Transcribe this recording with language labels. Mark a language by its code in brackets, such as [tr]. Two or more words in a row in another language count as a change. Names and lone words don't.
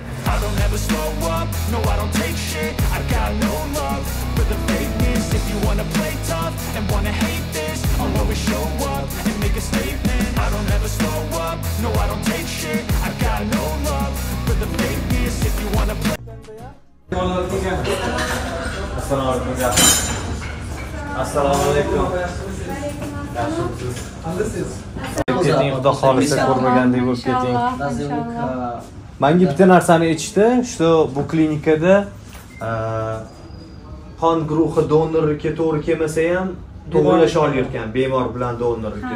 [en] I don't ever slow up, no I don't take shit. I got no love for the fakeness. If you wanna play tough and wanna hate this, I'll always show up and make a statement. I don't ever slow up, no I don't take shit. I got no love for the fakeness. If you wanna play. [uz] Assalomu alaykum. Keting, xudo xolisa ko'rmagandek bo'lib keting. Menga bitta narsani aytishdi, shu bu klinikada qon guruhi donorlikka to'g'ri kelmasa ham to'g'rilasha olayotgan bemor bilan donorlikka.